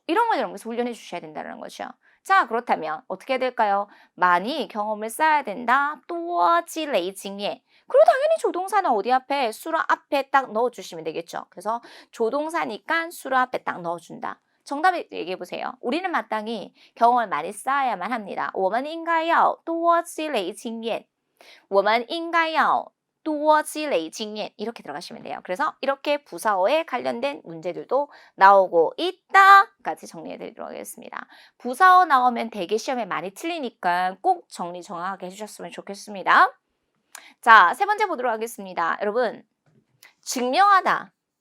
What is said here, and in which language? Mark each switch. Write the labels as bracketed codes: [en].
[ko] 이런 걸 여러분께서 훈련해 주셔야 된다는 거죠. 자, 그렇다면 어떻게 해야 될까요? 많이 경험을 쌓아야 된다. [zh] 多积累经验. [ko] 그리고 당연히 조동사는 어디 앞에? 수로 앞에 딱 넣어주시면 되겠죠. 그래서 조동사니까 수로 앞에 딱 넣어준다. 정답을 얘기해 보세요. 우리는 마땅히 경험을 많이 쌓아야만 합니다. [zh] 我们应该要多积累经验.我们应该要多积累经验 [ko] 이렇게 들어가시면 돼요. 그래서 이렇게 부사어에 관련된 문제들도 나오고 있다까지 정리해 드리도록 하겠습니다. 부사어 나오면 대개 시험에 많이 틀리니까 꼭 정리 정확하게 해주셨으면 좋겠습니다. 자, 세 번째 보도록 하겠습니다. 여러분, 증명하다.